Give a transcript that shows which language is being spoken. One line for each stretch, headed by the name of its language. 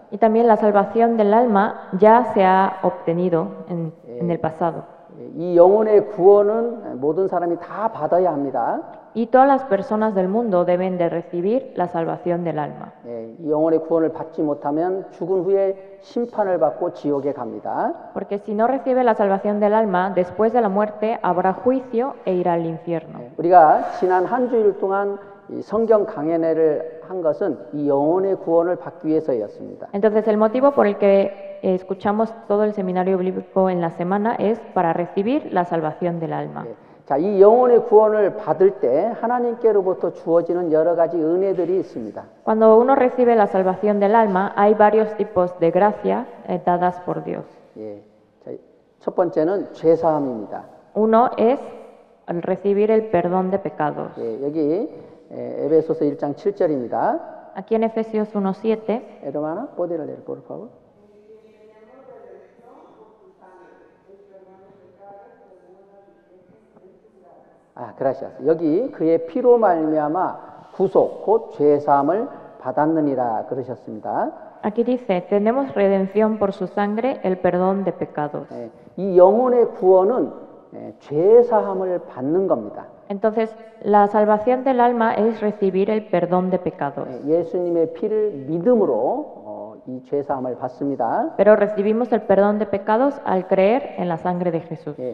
Spanish: Y también la salvación del alma ya se ha obtenido en el pasado.
Korean: 이 영혼의 구원은 모든 사람이 다 받아야 합니다.
Spanish: Y todas las personas del mundo deben de recibir la salvación del alma.
Korean: 이 영혼의 구원을 받지 못하면 죽은 후에 심판을 받고 지옥에 갑니다.
Spanish: Porque si no recibe la salvación del alma, después de la muerte habrá juicio e irá al infierno.
Korean: 우리가 지난 한 주일 동안 이 성경 강연회를 한 것은 이 영혼의 구원을 받기 위해서였습니다.
Spanish: Entonces el motivo por el que escuchamos todo el seminario bíblico en la semana es para recibir la salvación del alma.
Korean: 자, 이 영혼의 구원을 받을 때 하나님께로부터 주어지는 여러 가지 은혜들이 있습니다.
Spanish: Cuando uno recibe la salvación del alma, hay varios tipos de gracia dadas por Dios.
Korean: 자, 첫 번째는 죄 사함입니다.
Spanish: Uno es al recibir el perdón de pecados.
Korean: 여기 에베소서 1장 7절입니다.
Spanish: Aquí en Efesios 1:7. Hermana, ¿podría leer, por favor? gracias.
Korean: 여기 그의 피로 말미암아 구속 곧 죄 사함을 받았느니라 그러셨습니다.
Spanish: Aquí dice, tenemos redención por su sangre, el perdón de pecados.
Korean: 이 영혼의 구원은 죄 사함을 받는 겁니다.
Spanish: Entonces, la salvación del alma es recibir el perdón de pecados.
Korean: 예수님의 피를 믿음으로 이 죄 사함을 받습니다.
Spanish: Pero recibimos el perdón de pecados al creer en la sangre de Jesús.